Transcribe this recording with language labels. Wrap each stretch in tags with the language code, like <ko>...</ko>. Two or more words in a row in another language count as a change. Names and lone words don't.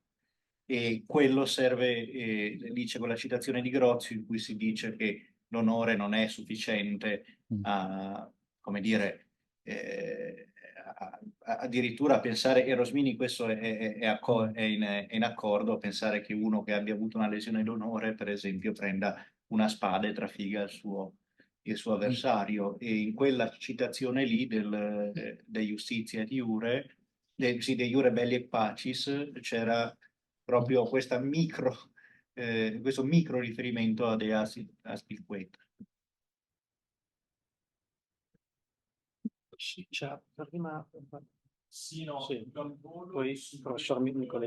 <it>E quello serve, dice con la citazione di Grozio, in cui si dice che l'onore non è sufficiente a, come dire, addirittura a pensare, e Rosmini questo è in accordo, a pensare che uno che abbia avuto una lesione d'onore, per esempio, prenda una spada e trafiga il suo avversario. E in quella citazione lì de Justitia et Iure, sì, de Iure Belli et Pacis, c'era proprio questo micro riferimento a De Aspilqueta. Sì, c'è prima. Sì, no, Sì. poi il professor Nicoletti.</it>